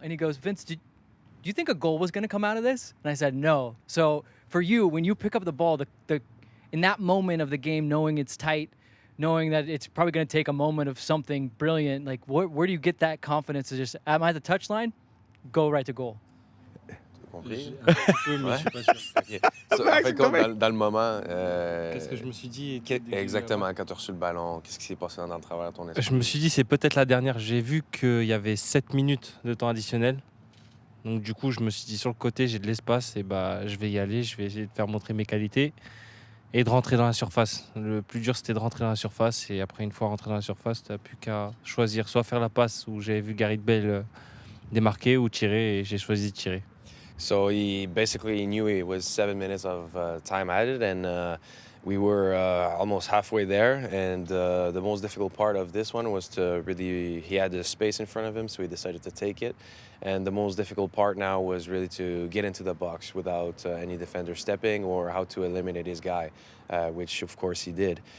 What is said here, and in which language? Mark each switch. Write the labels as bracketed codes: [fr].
[en] And he goes, Vince, do you think a goal was going to come out of this? And I said, no. So for you, when you pick up the ball, in that moment of the game, knowing it's tight, knowing that it's probably going to take a moment of something brilliant, like where do you get that confidence to just, am I at the touchline? Go right to goal. [fr] Compris? Mais je suis pas sûr. Ok. So, en fait, dans le moment. Qu'est-ce que je me suis dit Exactement, quand tu as reçu le ballon, qu'est-ce qui s'est passé dans le travers de ton esprit? Je me suis dit, c'est peut-être la dernière. J'ai vu qu'il y avait 7 minutes de temps additionnel. Donc du coup, je me suis dit, sur le côté, j'ai de l'espace. Et bah, je vais y aller. Je vais essayer de faire montrer mes qualités et de rentrer dans la surface. Le plus dur, c'était de rentrer dans la surface. Et après, une fois rentré dans la surface, tu n'as plus qu'à choisir. Soit faire la passe où j'avais vu Gareth Bale démarquer ou tirer. Et j'ai choisi de tirer. [en] So he basically knew it was 7 minutes of time added, and we were almost halfway there. And the most difficult part of this one was to really, he had the space in front of him, so he decided to take it. And the most difficult part now was really to get into the box without any defender stepping or how to eliminate his guy, which of course he did.